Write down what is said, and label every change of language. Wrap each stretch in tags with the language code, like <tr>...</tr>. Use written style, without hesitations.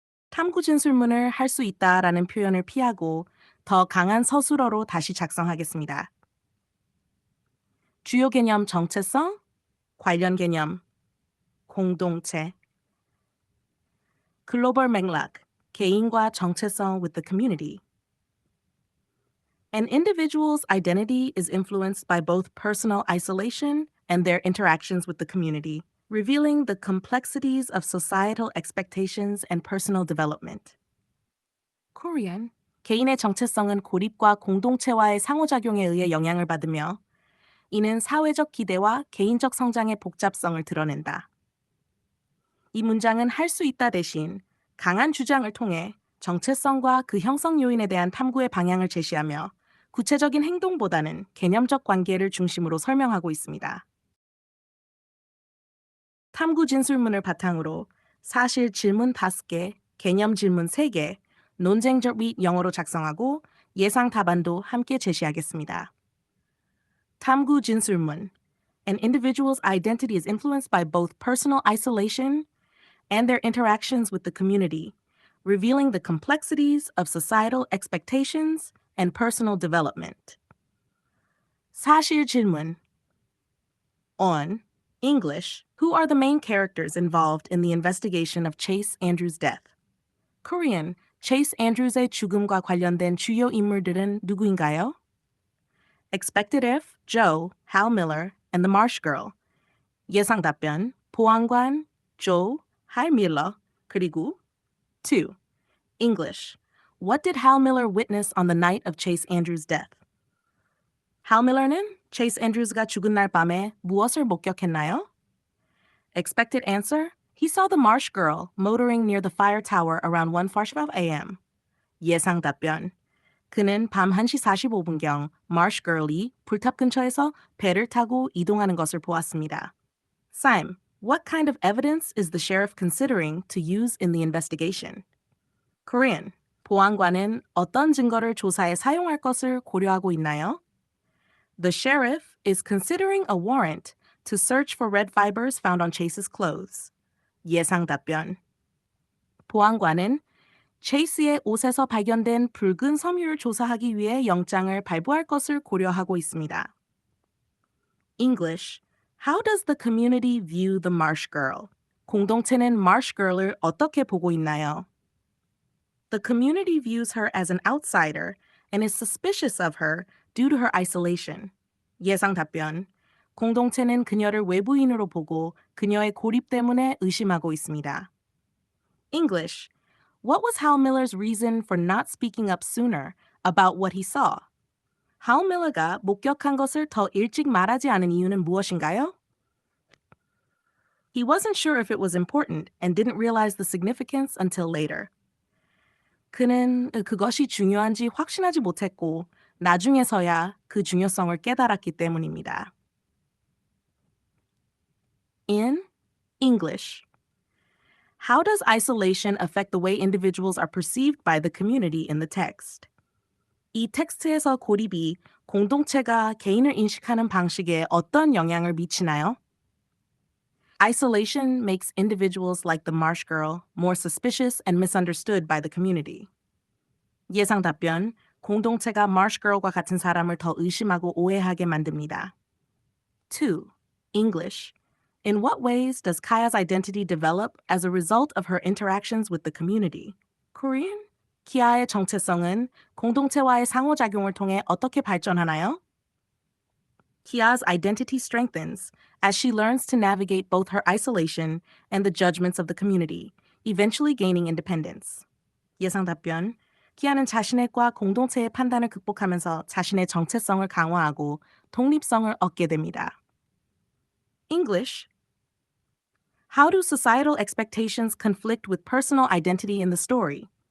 <ko>탐구진술문을 할 수 있다라는 표현을 피하고 더 강한 서술어로 다시 작성하겠습니다. 주요 개념 정체성, 관련 개념, 공동체, 글로벌 맥락, 개인과 정체성</ko> <en>with the community. An individual's identity is influenced by both personal isolation and their interactions with the community, revealing the complexities of societal expectations and personal development. Korean.</en> <ko>개인의 정체성은 고립과 공동체와의 상호작용에 의해 영향을 받으며 이는 사회적 기대와 개인적 성장의 복잡성을 드러낸다. 이 문장은 할 수 있다 대신 강한 주장을 통해 정체성과 그 형성 요인에 대한 탐구의 방향을 제시하며 구체적인 행동보다는 개념적 관계를 중심으로 설명하고 있습니다. 탐구 진술문을 바탕으로 사실 질문 5개, 개념 질문 3개, 논쟁적 및 영어로 작성하고 예상 답안도 함께 제시하겠습니다. 탐구 진술문.</ko> <en>An individual's identity is influenced by both personal isolation and their interactions with the community, revealing the complexities of societal expectations and personal development.</en> <ko>사실 질문.</ko> <en>On English, who are the main characters involved in the investigation of Chase Andrews' death?</en> <ko>Korean, Chase Andrews의 죽음과 관련된 주요 인물들은 누구인가요?</ko> <en>Expected if, Joe, Hal Miller, and the Marsh Girl.</en> <ko>예상 답변, 보안관, Joe, Hal Miller, 그리고 2.</ko> <en>English. What did Hal Miller witness on the night of Chase Andrews' death?</en> <ko>Hal Miller는 Chase Andrews가 죽은 날 밤에 무엇을 목격했나요?</ko> <en>Expected answer. He saw the Marsh Girl motoring near the fire tower around 1:45 a.m.</en> <ko>예상 답변. 그는 밤 1시 45분경 Marsh Girl이 불탑 근처에서 배를 타고 이동하는 것을 보았습니다.</ko> <en>Sime, what kind of evidence is the sheriff considering to use in the investigation?</en> <ko>Korean, 보안관은 어떤 증거를 조사에 사용할 것을 고려하고 있나요?</ko> <en>The sheriff is considering a warrant to search for red fibers found on Chase's clothes.</en> <ko>예상 답변. 보안관은 체이스의 옷에서 발견된 붉은 섬유를 조사하기 위해 영장을 발부할 것을 고려하고 있습니다.</ko> <en>English. How does the community view the Marsh Girl?</en> <ko>공동체는 Marsh Girl을 어떻게 보고 있나요?</ko> <en>The community views her as an outsider and is suspicious of her due to her isolation.</en> <ko>예상 답변. 공동체는 그녀를 외부인으로 보고 그녀의 고립 때문에 의심하고 있습니다.</ko> <en>English. What was Hal Miller's reason for not speaking up sooner about what he saw?</en> <ko>Hal Miller가 목격한 것을 더 일찍 말하지 않은 이유는 무엇인가요?</ko> <en>He wasn't sure if it was important and didn't realize the significance until later.</en> <ko>그는 그것이 중요한지 확신하지 못했고 나중에서야 그 중요성을 깨달았기 때문입니다.</ko> <en>In English. How does isolation affect the way individuals are perceived by the community in the text?</en> <ko>이 텍스트에서 고립이 공동체가 개인을 인식하는 방식에 어떤 영향을 미치나요?</ko> <en>Isolation makes individuals like the Marsh Girl more suspicious and misunderstood by the community.</en> <ko>예상 답변, 공동체가 Marsh Girl과 같은 사람을 더 의심하고 오해하게 만듭니다.</ko> <en>2. English. In what ways does Kaya's identity develop as a result of her interactions with the community? Korean?</en> <ko>키아의 정체성은 공동체와의 상호작용을 통해 어떻게 발전하나요?</ko> <en>Kia's identity strengthens as she learns to navigate both her isolation and the judgments of the community, eventually gaining independence.</en> <ko>예상 답변. 키아는 자신과 공동체의 판단을 극복하면서 자신의 정체성을 강화하고 독립성을 얻게 됩니다.</ko> <en>English. How do societal expectations conflict with personal identity in the story?</en>